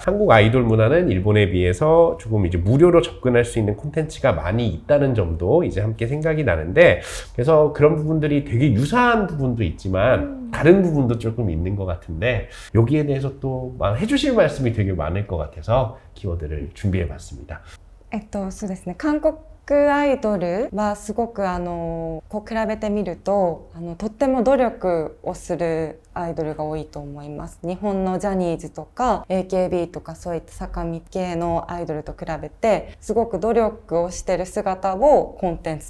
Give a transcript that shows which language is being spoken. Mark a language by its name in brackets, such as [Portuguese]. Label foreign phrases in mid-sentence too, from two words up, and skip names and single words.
[Korean] 한국 아이돌 문화는 일본에 비해서 조금 이제 무료로 접근할 수 있는 콘텐츠가 많이 있다는 점도 이제 함께 생각이 나는데, 그래서 그런 부분들이 되게 유사한 부분도 있지만 다른 부분도 조금 있는 것 같은데, 여기에 대해서 또 해주실 말씀이 되게 많을 것 같아서 키워드를 준비해 봤습니다. [Japanese] そうですね。韓国アイドルはすごくこう比べてみるととっても努力をするアイドルが多いと思います。日本のジャニーズとか AKB とかそういった坂道系のアイドルと比べてすごく努力をしてる姿をコンテンツ